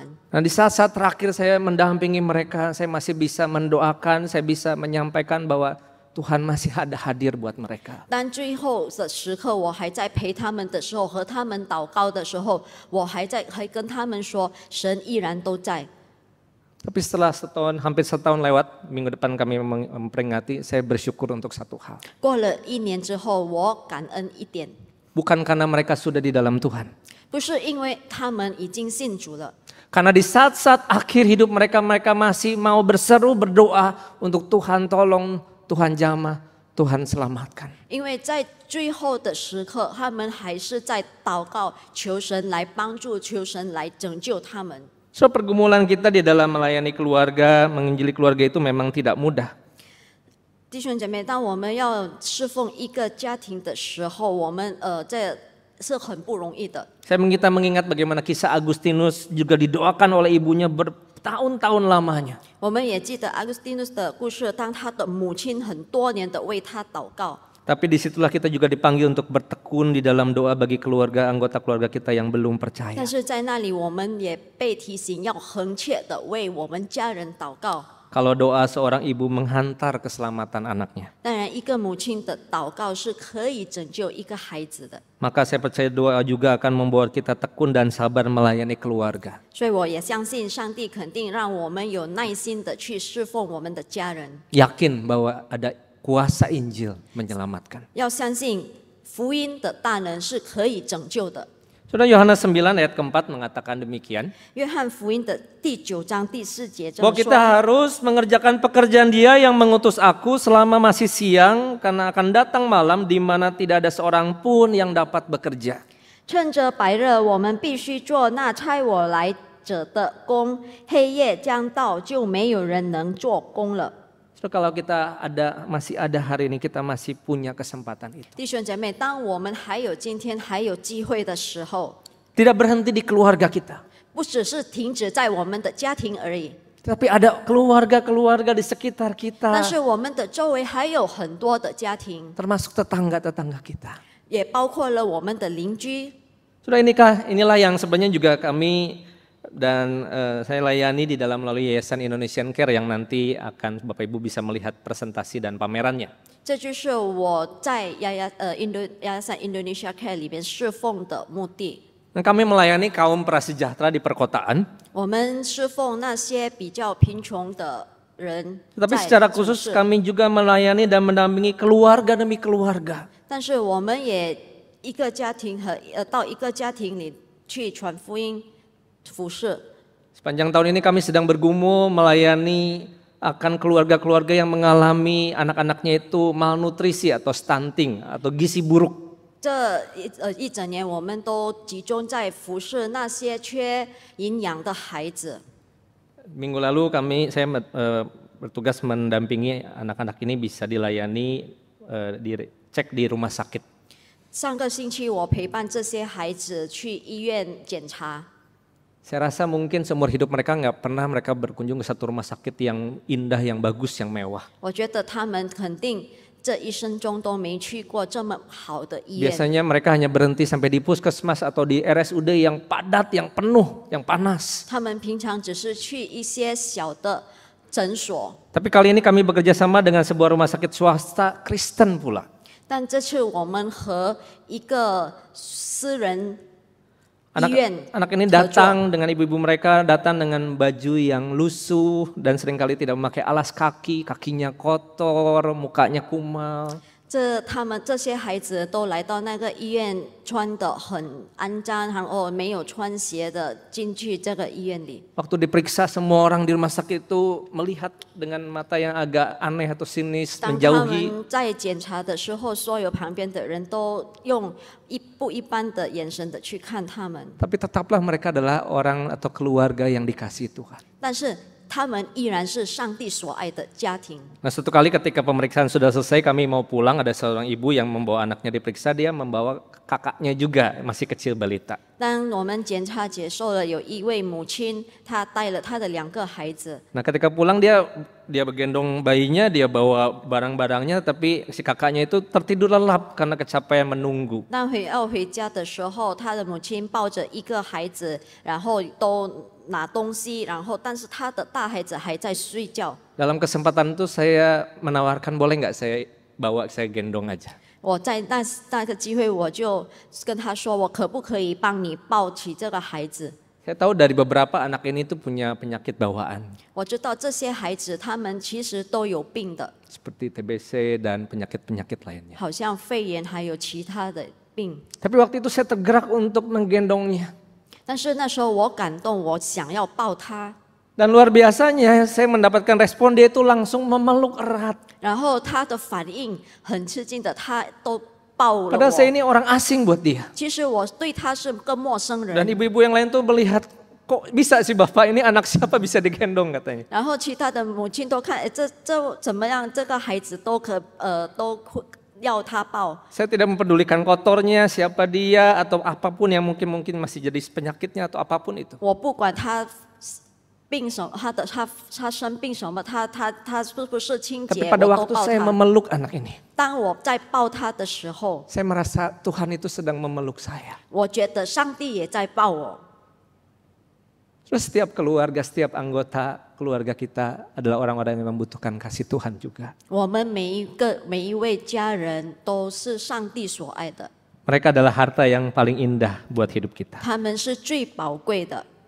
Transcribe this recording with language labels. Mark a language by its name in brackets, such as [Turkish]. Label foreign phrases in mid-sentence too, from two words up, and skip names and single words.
[Indonesian] Nah di saat-saat terakhir saya mendampingi mereka, saya masih bisa mendoakan, saya bisa menyampaikan bahwa Tuhan masih ada hadir buat mereka. [Chinese] 但最后的时刻，我还在陪他们的时候，和他们祷告的时候，我还跟他们说，神依然都在。 [Indonesian] Tapi setelah hampir setahun lewat, minggu depan kami memperingati, saya bersyukur untuk satu hal. [Chinese] 过了1年之后，我感恩一点， [Indonesian] Bukan karena mereka sudah di dalam Tuhan. [Chinese] 不是因为他们已经信主了， [Indonesian] Karena di saat-saat akhir hidup mereka masih mau berseru berdoa untuk Tuhan tolong, Tuhan jamah, Tuhan selamatkan. [Chinese] 因为在最后的时刻，他们还是在祷告，求神来帮助，求神来拯救他们。 [Indonesian] So pergumulan kita di dalam melayani keluarga, menginjili keluarga itu memang tidak mudah. [Chinese] 弟兄姐妹，当我们要侍奉一个家庭的时候，我们这是很不容易的。 [Indonesian] Kita mengingat bagaimana kisah Agustinus juga didoakan oleh ibunya bertahun-tahun lamanya. [Chinese] 我们也记得 Agustinus 的故事，当他的母亲很多年的为他祷告。 [Indonesian] Tapi disitulah kita juga dipanggil untuk bertekun di dalam doa bagi anggota keluarga kita yang belum percaya. [Chinese] 但是在那里，我们也被提醒要恒切的为我们家人祷告。 [Indonesian] kalau doa seorang ibu menghantar keselamatan anaknya. [Chinese] 当然，一个母亲的祷告是可以拯救一个孩子的。 [Indonesian] Maka saya percaya doa juga akan membuat kita tekun dan sabar melayani keluarga. [Chinese] 所以我也相信上帝肯定让我们有耐心的去侍奉我们的家人， [Indonesian] Yakin bahwa ada kuasa Injil menyelamatkan. [Chinese] 要相信福音的大能是可以拯救的。 [Indonesian] Saudara, Yohanes 9 ayat keempat mengatakan demikian. [Chinese] 约翰福音的第9章第4节这 [Indonesian] Bahwa [Chinese] 么 [Indonesian] kita [Chinese] 说： [Indonesian] harus mengerjakan pekerjaan Dia yang mengutus aku selama masih siang, karena akan datang malam di mana tidak ada seorang pun yang dapat bekerja. [Chinese] 趁着白热，我们必须做那差我来者的工；黑夜将到，就没有人能做工了。 [Indonesian] So, kalau kita masih ada hari ini, kita masih punya kesempatan itu. [Chinese] 弟兄姐妹，当我们还有今天还有机会的时候， [Indonesian] Tidak berhenti di keluarga kita, [Chinese] 不只是停止在我们的家庭而已， [Indonesian] tapi ada keluarga-keluarga di sekitar [Chinese] 但 [Indonesian] kita, [Chinese] 是我们的周围还有很多的家庭， [Indonesian] termasuk tetangga-tetangga kita. [Chinese] 也包括了我们的邻居。 [Indonesian] Sudah inilah yang sebenarnya juga kami dan saya layani di dalam melalui Yayasan Indonesian Care yang nanti akan Bapak Ibu bisa melihat presentasi dan pamerannya. [Chinese] 这就是我在亚萨 Indonesia Care 里边侍奉的目的。 [Indonesian] Dan kami melayani kaum prasejahtera di perkotaan, [Chinese] 我们侍奉那些比较贫穷的人， [Indonesian] tetapi [Chinese] 在 [Indonesian] secara [Chinese] 城 [Indonesian] khusus [Chinese] 市 [Indonesian] kami juga melayani dan mendampingi keluarga demi keluarga. [Chinese] 但是我们也一个家庭到一个家庭里去传福音服侍。 [Indonesian] Sepanjang tahun ini kami sedang bergumul melayani akan keluarga-keluarga yang mengalami anak-anaknya itu malnutrisi atau stunting atau gizi buruk. [Chinese] 这一整年，我们都集中在服侍那些缺营养的孩子。 [Indonesian] Minggu lalu saya bertugas mendampingi anak-anak ini bisa dilayani dicek di rumah sakit. [Chinese] 上个星期我陪伴这些孩子去医院检查。 [Indonesian] Saya rasa mungkin seumur hidup mereka nggak pernah mereka berkunjung ke satu rumah sakit yang indah, yang bagus, yang mewah. [Chinese] 我觉得他们肯定这一生中都没去过这么好的医院。 [Indonesian] Biasanya mereka hanya berhenti sampai di puskesmas atau di RSUD yang padat, yang penuh, yang panas. [Chinese] 他们平常只是去一些小的诊所， [Indonesian] Tapi kali ini kami bekerja sama dengan sebuah rumah sakit swasta Kristen pula. [Chinese] 但这次我们和一个私人医院 [Indonesian] Anak ini [Chinese] 合作。 [Indonesian] datang dengan ibu-ibu mereka, datang dengan baju yang lusuh dan seringkali tidak memakai alas kaki, kakinya kotor, mukanya kumal. [Chinese] 他们这些孩子都来到那个医院，穿得很肮脏，然后没有穿鞋的进去这个医院里。 [Indonesian] Waktu diperiksa semua orang di rumah sakit itu melihat dengan mata yang agak aneh atau sinis, [Chinese] 当他 [Indonesian] menjauhi. [Chinese] 们在检查的时候，所有旁边的人都用不一般的眼神的去看他们， [Indonesian] Tapi tetaplah mereka adalah orang atau keluarga yang dikasihi Tuhan. [Chinese] 但是他们依然是上帝所爱的家庭。 [Indonesian] Nah, suatu kali ketika pemeriksaan sudah selesai, kami mau pulang, ada seorang ibu yang membawa anaknya diperiksa, dia membawa kakaknya juga, masih kecil balita. [Chinese] 当我们检查结束了，有一位母亲，她带了她的2个孩子。 [Indonesian] Nah, ketika pulang dia bergendong bayinya, dia bawa barang-barangnya, tapi si kakaknya itu tertidur lelap karena kecapean menunggu. [Chinese] 当要回家的时候，他的母亲抱着一个孩子，然后都拿东西，但是他的大孩子还在睡觉。 [Indonesian] Dalam kesempatan itu saya menawarkan, boleh nggak saya gendong aja. [Chinese] 我在那个机会，我就跟他说，我可不可以帮你抱起这个孩子？ [Indonesian] Saya tahu dari beberapa anak ini tuh punya penyakit bawaan. [Chinese] 我知道这些孩子他们其实都有病的， [Indonesian] Seperti TBC dan penyakit-penyakit lainnya. [Chinese] 好像肺炎还有其他的病。 [Indonesian] Tapi waktu itu saya tergerak untuk menggendongnya. [Chinese] 但是那时候我感动，我想要抱他， [Indonesian] Dan luar biasanya saya mendapatkan respon, dia itu langsung memeluk erat. [Chinese] 然后他的反应很吃惊的，他都抱了 [Indonesian] Padahal saya [Chinese] 我。 [Indonesian] ini orang asing buat dia. [Chinese] 其实我对他是个陌生 [Indonesian] Dan [Chinese] 人。 [Indonesian] ibu-ibu yang lain tuh melihat, kok bisa sih Bapak ini anak siapa bisa digendong katanya. [Chinese] 然后其他的母亲都看，这怎么样？这个孩子都要他抱。 [Indonesian] Saya tidak mempedulikan kotornya, siapa dia atau apapun yang mungkin masih jadi penyakitnya atau apapun itu. [Chinese] 我不管他病什么，他生病什么，他是不是清 [Indonesian] Tapi [Chinese] 洁， [Indonesian] pada [Chinese] 我都 [Indonesian] waktu [Chinese] 抱 [Indonesian] saya [Chinese] 他。 [Indonesian] memeluk anak ini, [Chinese] 当我在抱他的时候， [Indonesian] saya merasa Tuhan itu sedang memeluk saya. [Chinese] 我觉得上帝也在抱我。 [Indonesian] Terus setiap keluarga, setiap anggota keluarga kita adalah orang-orang yang membutuhkan kasih Tuhan juga. [Chinese] 我们每一位家人都是上帝所爱的， [Indonesian] Mereka adalah harta yang paling indah buat hidup kita. [Chinese] 他们是最宝贵的。